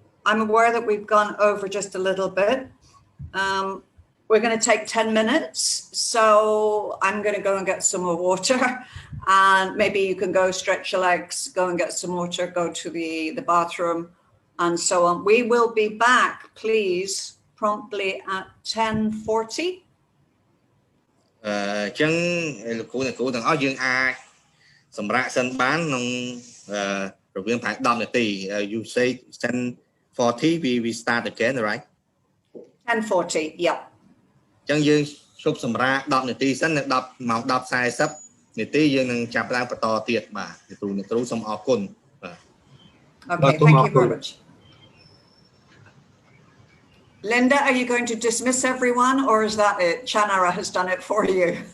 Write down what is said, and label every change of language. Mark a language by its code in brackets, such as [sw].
[en] I'm aware that we've gone over just a little bit. We're going to take 10 minutes. So I'm going to go and get some more water. And maybe you can go stretch your legs, go and get some water, go to the bathroom, and so on. We will be back, please, promptly at 10:40. [km] អញ្ចឹងលោកគ្រូទាំងអស់យើងអាចសម្រាប់សិនបានក្នុងរវាងប្រហែល10នាទី [en] you say 10:40 we start again right 10:40 yeah [km] អញ្ចឹងយើងជប់សម្រាប់10នាទីសិននៅ10ម៉ោង10:40នាទីយើងនឹងចាប់ឡើងបន្តទៀតបាទលោកគ្រូសូមអរគុណបាទ [en] Okay, thank you very much. Linda, are you going to dismiss everyone, or is that it? Chanara has done it for you.